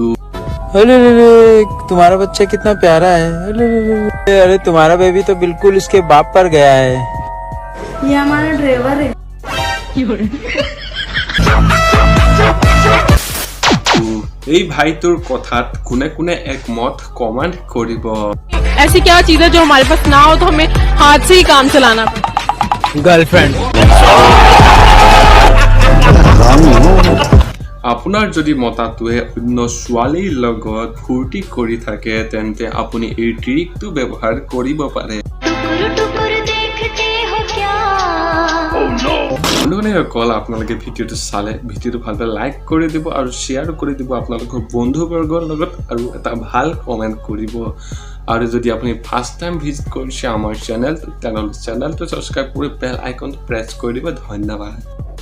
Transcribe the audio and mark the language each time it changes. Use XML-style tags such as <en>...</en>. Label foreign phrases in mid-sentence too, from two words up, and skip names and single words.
<hi>तुम्हारा बच्चा कितना प्यारा है अरे तुम्हारा बेबी तो बिल्कुल इसके बाप पर गया है ये हमारा ड्राइवर है</hi> <as>এই ভাইটোৰ কথাত কোনে কোনে একমত কমেন্ট কৰিব</as> <hi>ऐसी क्या चीज है जो हमारे पास ना हो तो हमें हाथ से ही काम चलाना गर्लफ्रेंड</hi> <as>আপোনাৰ যদি মতাটোৱে অন্য ছোৱালীৰ লগত ফূৰ্তি কৰি থাকে তেন্তে আপুনি এই ট্ৰিকটো ব্যৱহাৰ কৰিব পাৰে বন্ধুসকল আপোনালোকে ভিডিঅ'টো চালে ভিডিঅ'টো ভালকৈ লাইক কৰি দিব আৰু শ্বেয়াৰ কৰি দিব আপোনালোকৰ বন্ধুবৰ্গৰ লগত আৰু এটা ভাল কমেণ্ট কৰিব আৰু যদি আপুনি ফাৰ্ষ্ট টাইম ভিজিট কৰিছে আমাৰ চেনেলটো তেনেহ'লে চেনেলটো ছাবস্ক্ৰাইব কৰি বেল আইকনটো প্ৰেছ কৰি দিব ধন্যবাদ</as>